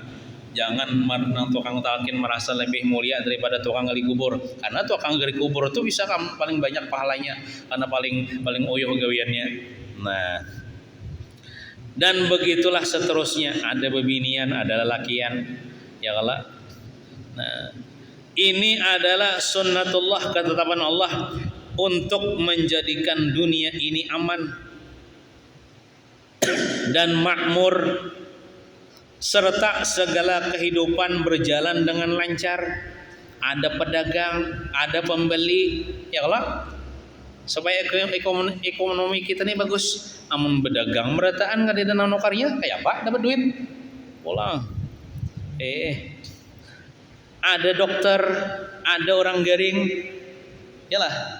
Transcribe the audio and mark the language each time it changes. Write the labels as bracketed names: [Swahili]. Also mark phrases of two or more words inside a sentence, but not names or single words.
[Indonesian] Jangan tukang talqin merasa lebih mulia daripada tukang gali kubur, karena tukang gali kubur itu bisa paling banyak pahalanya karena paling [Banjar] uyuh gawiannya. [Indonesian] Nah, dan begitulah seterusnya, ada bebinian, ada lelakian, [Arabic] يا الله. [Indonesian] Nah, ini adalah sunnatullah, ketetapan Allah untuk menjadikan dunia ini aman dan makmur, serta segala kehidupan berjalan dengan lancar. Ada pedagang, ada pembeli, [Arabic] يا الله, [Indonesian] supaya ekonomi kita ini bagus. [Banjar] Amun berdagang berataan kada ada nano karya kayak apa dapat duit pulang. [Indonesian] Ada dokter, ada orang garing, yalah.